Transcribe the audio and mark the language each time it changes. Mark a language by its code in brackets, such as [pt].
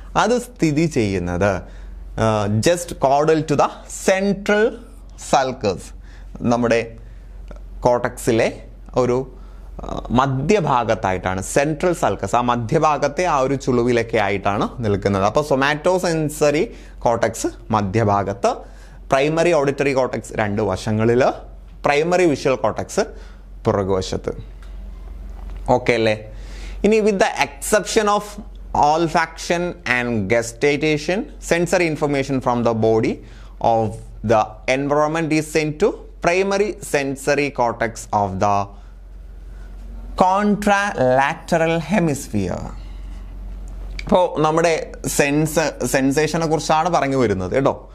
[ml] അത് സ്ഥിതി ചെയ്യുന്നത് [en] just caudal to the central sulcus, [ml] നമ്മുടെ കോർട്ടക്സിലെ ഒരു മധ്യഭാഗത്തായിട്ടാണ്. സെൻട്രൽ സൾക്കസ് ആ മധ്യഭാഗത്തെ ആ ഒരു ചുളിവിലൊക്കെ ആയിട്ടാണ് നിൽക്കുന്നത്. അപ്പോൾ സൊമാറ്റോസെൻസറി കോർട്ടക്സ് മധ്യഭാഗത്ത്, പ്രൈമറി ഓഡിറ്ററി കോർട്ടക്സ് രണ്ട് വശങ്ങളിൽ, പ്രൈമറി വിഷ്വൽ കോർട്ടക്സ് പുറകുവശത്ത്. ഓക്കെ അല്ലേ? ഇനി [en] With the exception of olfaction and gustation, sensory information from the body of the environment is sent to primary sensory cortex of the contralateral hemisphere. [ml] അപ്പോൾ നമ്മുടെ സെൻസേഷനെ കുറിച്ചാണ് പറഞ്ഞു വരുന്നത് കേട്ടോ.